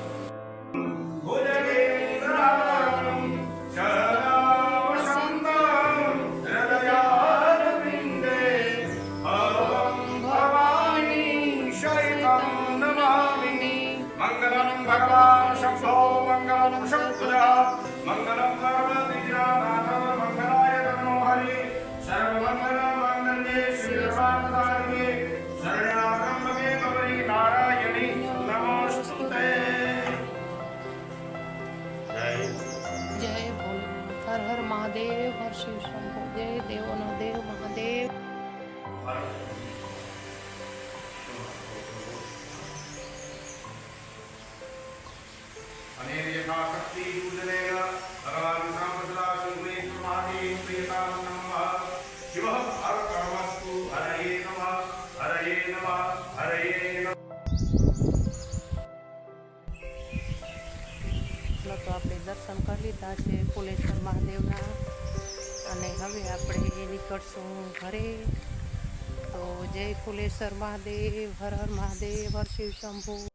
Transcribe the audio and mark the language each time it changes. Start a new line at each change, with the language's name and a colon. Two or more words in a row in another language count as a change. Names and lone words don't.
Sanskrit: મંગલમ ભગવાન શંભો મંગલમ શંકરા મંગલમ પાર્વતીનાથ મંગલાય તનો હરિ સર્વમંગલ મંગલ્યે શ્રીર્વાણસારિકે શરણાગમ્યકે ગૌરી નારાયણી નમોસ્તુતે.
Gujarati: જય ભોલેનાથ. હર હર મહાદેવ, હર શિવ શંભુ. જય દેવોનો દેવ મહાદેવ.
Sanskrit: अनेन यथाशक्ति पूजनेन भगवान् साम्प्रदा श्रीगुणेश्वर महादेव प्रियतां नमः. शिवः अर्कमस्तु. हरये नमः, हरये नमः, हरये नमः.
Gujarati: તો આપણે દર્શન કરી લીધા છે ફુલેશ્વર મહાદેવના અને હવે આપણે નીકળશું ઘરે. તો જય ફુલેશ્વર મહાદેવ, હર હર મહાદેવ, હર શિવ શંભુ.